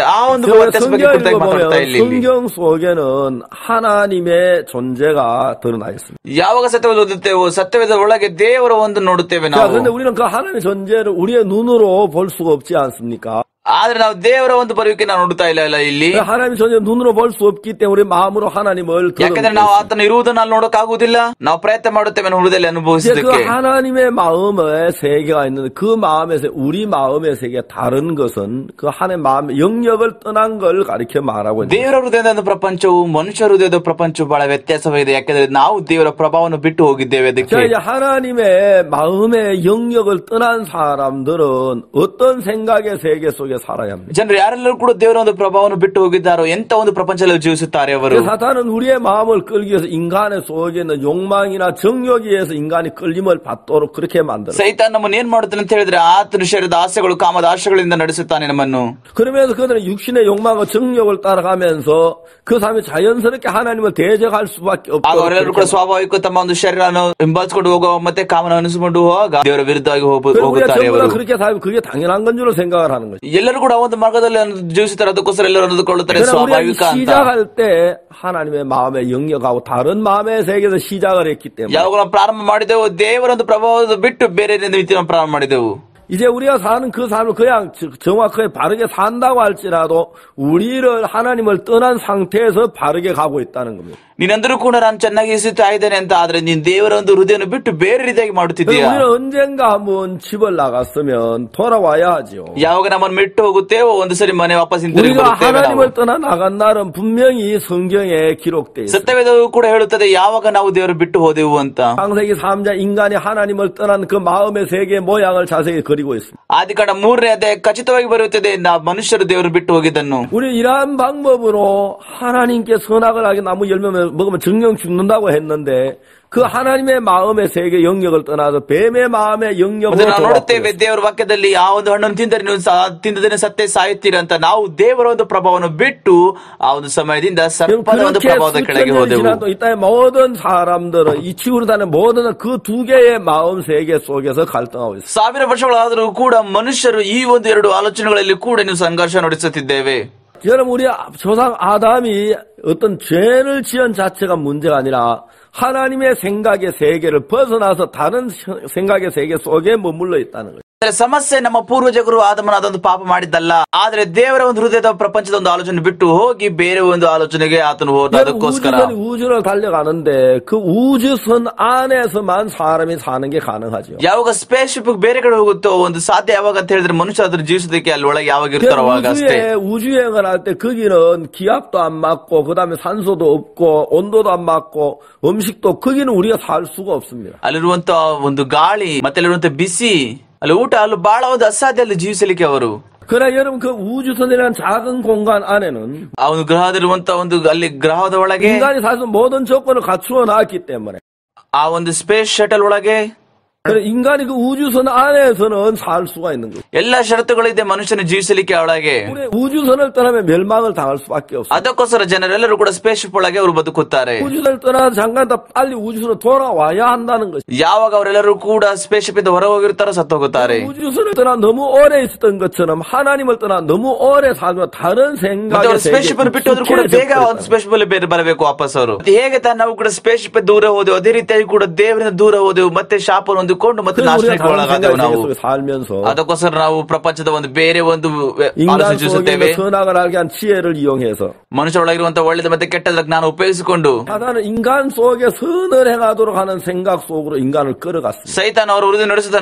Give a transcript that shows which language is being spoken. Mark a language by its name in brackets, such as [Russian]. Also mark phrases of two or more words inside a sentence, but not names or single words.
[Kannada] ಆ ಒಂದು ವ್ಯತ್ಯಾಸ ಬಗ್ಗೆ ಕುರಿತಾಗಿ ಮಾತಾಡ್ತಾ ಇಲ್ಲಿ. [Korean] 성경 속에는 하나님의 존재가 드러나 있습니다. [Kannada] ಯಾವಾಗ ಸತ್ಯವೇದ ಓದುತ್ತೇವೋ ಸತ್ಯವೇದ ಒಳಗೆ ದೇವರ ಒಂದು ನೋಡುತ್ತೇವೆ [Korean] 자, [Kannada] ನಾವು. [Korean] 그런데 우리는 그 하나님의 존재를 우리의 눈으로 볼 수가 없지 않습니까? [Kannada] ಆದ್ರೆ ನಾವು ದೇವರ ಒಂದು ಬರುವಿಕೆ ನಾವು ನೋಡ್ತಾ ಇಲ್ಲ ಇಲ್ಲಿ. [Korean] 하나님의 존재 눈으로 볼 수 없기 때문에 우리 마음으로 하나님을 [Kannada] ಯಾಕಂದ್ರೆ ನಾವು ಆತನ ಇರುವುದನ್ನು ಅಲ್ಲಿ ನೋಡಕ್ ಆಗುದಿಲ್ಲ. ನಾವು ಪ್ರಯತ್ನ ಮಾಡುತ್ತೇವೆ ನಮ್ಮ ಹೃದಯದಲ್ಲಿ [Korean] 그 [Kannada] ಅನುಭವಿಸಲಿಕ್ಕೆ. [Korean] 하나님의 마음의 세계가 있는데 그 마음에서 우리 마음의 세계가 다른 것은 그 하나님의 마음의 영역을 떠난 걸 가리켜 말하고 있는 [Kannada] ದೇವರ ಹೃದಯದ ಪ್ರಪಂಚವು ಮನುಷ್ಯ ಹೃದಯದ ಪ್ರಪಂಚವು ಬಹಳ ವ್ಯತ್ಯಾಸವಿದೆ. ಯಾಕಂದ್ರೆ ನಾವು ದೇವರ ಪ್ರಭಾವವನ್ನು ಬಿಟ್ಟು ಹೋಗಿದ್ದೇವೆ. ಅದಕ್ಕೆ [Korean] 자, 이제 하나님의 마음의 영역을 떠난 사람들은 어떤 생각의 세계 속에 살아야 합니다. [Kannada] ಜನರು ಯಾರೆಲ್ಲರೂ ಕೂಡ ದೇವರ ಒಂದು ಪ್ರಭಾವವನ್ನು ಬಿಟ್ಟು ಹೋಗಿದ್ದಾರೋ ಎಂತ ಒಂದು ಪ್ರಪಂಚದಲ್ಲಿ ಜೀವಿಸುತ್ತಾರೆ ಅವರು. [Korean] 사탄은 우리의 마음을 끌기 위해서 인간의 속에 있는 욕망이나 정욕에 의해서 인간이 끌림을 받도록 그렇게 만들어요. [Kannada] ಸೈತಾನ್ ನಮ್ಮನ್ನು ಏನ್ ಮಾಡುತ್ತಾನೆ ಅಂತ ಹೇಳಿದ್ರೆ ಆತನ ಶರೀರದ ಆಸೆಗಳು ಕಾಮದ ಆಶೆಗಳಿಂದ ನಡೆಸುತ್ತಾನೆ ನಮ್ಮನ್ನು. [Korean] 그러면서 그들은 육신의 욕망과 정욕을 따라가면서 그 사람이 자연스럽게 하나님을 대적할 수밖에 [Kannada] ಆಗ ಅವರೆಲ್ಲರೂ ಕೂಡ [Korean] 없도록 [Kannada] ಸ್ವಾಭಾವಿಕ ತಮ್ಮ ಒಂದು ಶರೀರವನ್ನು ಹಿಂಬಾಲಿಸಿಕೊಂಡು ಹೋಗುವ ಮತ್ತೆ ಕಾಮನ ಅನಿಸಿಕೊಂಡು ಹೋಗ ದೇವರ ವಿರುದ್ಧವಾಗಿ [Korean] 우리가 [Kannada] ಹೋಗುತ್ತಾರೆ [Korean] 전부 다 [Kannada] ಅವರು. [Korean] 그렇게 살고 그게 당연한 건 줄로 생각을 하는 거죠. [Kannada] ಎಲ್ಲರೂ ಕೂಡ ಒಂದು ಮಾರ್ಗದಲ್ಲಿ ಜೀವಿಸುತ್ತಾರೆ. ಅದಕ್ಕೋಸ್ಕರ ಎಲ್ಲರೂ ಅಂದುಕೊಳ್ಳುತ್ತಾರೆ [Korean] 그러나 우리가 [Kannada] ಸ್ವಾಭಾವಿಕ ಅಂತ. [Korean] 시작할 때 하나님의 마음의 영역하고 다른 마음의 세계에서 시작을 했기 때문에 [Kannada] ಯಾವಾಗ ನಾವು ಪ್ರಾರಂಭ ಮಾಡಿದೆವು ದೇವರ ಒಂದು ಪ್ರಭಾವದ ಬಿಟ್ಟು ಬೇರೆ ರೀತಿಯ ಪ್ರಾರಂಭ ಮಾಡಿದೆವು. [Korean] 이제 우리가 사는 그 삶을 그냥 정확하게 바르게 산다고 할지라도 우리를 하나님을 떠난 상태에서 바르게 가고 있다는 겁니다. [Kannada] ನೀನಂದರೂ ಕೂಡ ನಾನು ಚೆನ್ನಾಗಿ ಇಸುತ್ತಾ ಇದ್ದೇನೆ ಅಂತ ಆದ್ರೆ ನೀನ್ ದೇವರ ಒಂದು ಹೃದಯವನ್ನು ಬಿಟ್ಟು ಬೇರೆ ರೀತಿಯಾಗಿ ಮಾಡುತ್ತಿದ್ದೀಯಾ. [Korean] 우리는 언젠가 한번 집을 나갔으면 돌아와야 하죠. [Kannada] ಯಾವಾಗ ನಮ್ಮನ್ನು ಬಿಟ್ಟು ಹೋಗುತ್ತೇವೋ ಒಂದು ಸರಿ ಮನೆ ವಾಪಸ್ ಹಿಂತಿರುಗಿ [Korean] 우리가 [Kannada] ಬರುತ್ತೇವೆ ನಾವು. [Korean] 하나님을 떠나 나간 날은 분명히 성경에 기록되어 있습니다. [Kannada] ಸತ್ಯವೇದವು ಕೂಡ ಹೇಳುತ್ತದೆ ಯಾವಾಗ ನಾವು ದೇವರು ಬಿಟ್ಟು ಹೋದೆವು ಅಂತ. [Korean] 창세기 3장 인간이 하나님을 떠난 그 마음의 세계의 모양을 자세히 그리고 있습니다. [Kannada] ಆದಿಕಾಂಡ 3ನೇ ಅಧ್ಯಾಯ ಖಚಿತವಾಗಿ ಬರುತ್ತದೆ ಮನುಷ್ಯರು ದೇವರು ಬಿಟ್ಟು ಹೋಗಿದ್ದನ್ನು. [Korean] 우리 이러한 방법으로 하나님께 선악을 하게 나무 열매 먹으면 정령 죽는다고 했는데 그 하나님의 마음의 세계 영역을 떠나서 뱀의 마음의 영역으로 [Kannada] ನಾವು ನೋಡುತ್ತೇವೆ ದೇವರ ವಾಕ್ಯದಲ್ಲಿ ಆ ಒಂದು ಹಣ್ಣನ್ನು ತಿಂದರೆ ನೀವು ತಿಂದದೇನೆ ಸತ್ತೇ ಸಾಯುತ್ತೀರಂತ. ನಾವು ದೇವರ ಒಂದು ಪ್ರಭಾವವನ್ನು ಬಿಟ್ಟು ಆ ಒಂದು ಸಮಯದಿಂದ ಸರ್ಪದ ಒಂದು ಪ್ರಭಾವದ ಕೆಳಗೆ ಹೋದೆವು. [Korean] 이 땅의 모든 사람들은 이 지구로 다니는 모든 그 두 개의 마음 세계 속에서 갈등하고 있어요. [Kannada] 1000 ವರ್ಷಗಳಾದರೂ ಕೂಡ ಮನುಷ್ಯರು ಈ ಒಂದು ಎರಡು ಆಲೋಚನೆಗಳಲ್ಲಿ ಕೂಡ ನೀವು ಸಂಘರ್ಷ ನಡೆಸುತ್ತಿದ್ದೇವೆ. [Korean] 여러분 우리 조상 아담이 어떤 죄를 지은 자체가 문제가 아니라 하나님의 생각의 세계를 벗어나서 다른 생각의 세계 속에 머물러 있다는 거예요. [Kannada] ಸಮಸ್ಯೆ ನಮ್ಮ ಪೂರ್ವಜರು ಆದಮನಾದೊಂದು ಪಾಪ ಮಾಡಿದ್ದಲ್ಲ, ಆದ್ರೆ ದೇವರ ಒಂದು ಹೃದಯದ ಪ್ರಪಂಚದ ಒಂದು ಆಲೋಚನೆ ಬಿಟ್ಟು ಹೋಗಿ ಬೇರೆ ಒಂದು ಆಲೋಚನೆಗೆ ಆತನು ಹೋದ. ಅದಕ್ಕೋಸ್ಕರ [Korean] 우주를 달려가는데 그 우주선 안에서만 사람이 사는 게 가능하죠. [Kannada] ಯಾವಾಗ [English] space ship [Kannada] ಬೇರೆ ಕಡೆ ಹೋಗುತ್ತೋ ಒಂದು ಸಾಧ್ಯ ಯಾವಾಗ ಅಂತ ಹೇಳಿದ್ರೆ ಮನುಷ್ಯ ಅದ್ರ ಜೀವಿಸೋದಕ್ಕೆ ಅಲ್ಲಿ ಒಳಗೆ ಯಾವಾಗ ಇರ್ತಾರೋ ಅವಾಗ ಅಷ್ಟೇ. [Korean] 우주여행을 할 때 거기는 기압도 안 맞고 그다음에 산소도 없고 온도도 안 맞고 음식도 거기는 우리가 살 수가 없습니다. [Kannada] ಅಲ್ಲಿರುವಂತ ಒಂದು ಗಾಳಿ ಮತ್ತೆ ಅಲ್ಲಿರುವಂತ ಬಿಸಿ ಅಲ್ಲಿ ಊಟ ಅಲ್ಲಿ ಬಹಳ ಒಂದು ಅಸಾಧ್ಯ ಅಲ್ಲಿ ಜೀವಿಸಲಿಕ್ಕೆ ಅವರು. [Korean] 그러나 여러분 그 우주선이라는 작은 공간 안에는 [Kannada] ಆ ಒಂದು ಗ್ರಹದಲ್ಲಿರುವಂತ ಒಂದು ಅಲ್ಲಿ ಗ್ರಹದ ಒಳಗೆ [Korean] 인간이 사실 모든 조건을 갖추어 놨기 때문에 [Kannada] ಆ ಒಂದು [English] space shuttle [Kannada] ಒಳಗೆ [Korean] 인간이 그 우주선 안에서는 살 수가 있는 거예요. [Kannada] ಎಲ್ಲಾ ಷರತ್ತುಗಳಿದೆ ಮನುಷ್ಯನ ಜೀವಿಸಲಿಕ್ಕೆ ಒಳಗೆ. [Korean] 우주선을 떠나면 멸망을 당할 수밖에 없어요. [Kannada] ಅದಕ್ಕೋಸ್ಕರ ಜನರೆಲ್ಲರೂ ಕೂಡ [English] space ship [Kannada] ಒಳಗೆ ಅವರು ಬದುಕುತ್ತಾರೆ. [Korean] 우주선을 떠나서 잠깐 더 빨리 우주선으로 돌아와야 한다는 거죠. [Kannada] ಯಾವಾಗ ಅವರೆಲ್ಲರೂ ಕೂಡ [English] space ship [Kannada] ಇಂದ ಹೊರ ಹೋಗಿರ್ತಾರೋ ಸತ್ತು ಹೋಗುತ್ತಾರೆ. [Korean] 우주선을 떠나 너무 오래 있었던 것처럼 하나님을 떠나 너무 오래 살면 다른 생각의 [English] space ship [Kannada] ಅನ್ನು ಬಿಟ್ಟು ಹೋದ್ರು ಕೂಡ ಬೇಗ ಒಂದು [English] space ship [Kannada] ಅಲ್ಲಿ ಬೇರೆ ಬರಬೇಕು ವಾಪಸ್ ಅವರು. ಹೇಗೆ ನಾವು ಕೂಡ [English] space ship [Kannada] ದೂರ ಹೋದೆವು ಅದೇ ರೀತಿಯಾಗಿ ಕೂಡ ದೇವರಿಂದ ದೂರ ಹೋದೆವು ಮತ್ತೆ ಶಾಪ ಹೊಂದಿಕೊಂಡು ಮತ್ತೆ ನಾಶನಕ್ಕೆ ಒಳಗಾದೆವು ನಾವು. ಅದಕ್ಕೋಸ್ಕರ ನಾವು ಪ್ರಪಂಚದ ಒಂದು ಬೇರೆ ಒಂದು ಆಲೋಚಿಸುತ್ತೇವೆ. ಮನುಷ್ಯ ಒಳಗಿರುವಂತಹ ಒಳ್ಳೆದ ಮತ್ತೆ ಕೆಟ್ಟದ ಜ್ಞಾನ ಉಪಯೋಗಿಸಿಕೊಂಡು ಸೈತಾನ್ ಅವರು ಹೃದಯ ನಡೆಸುತ್ತಾರೆ.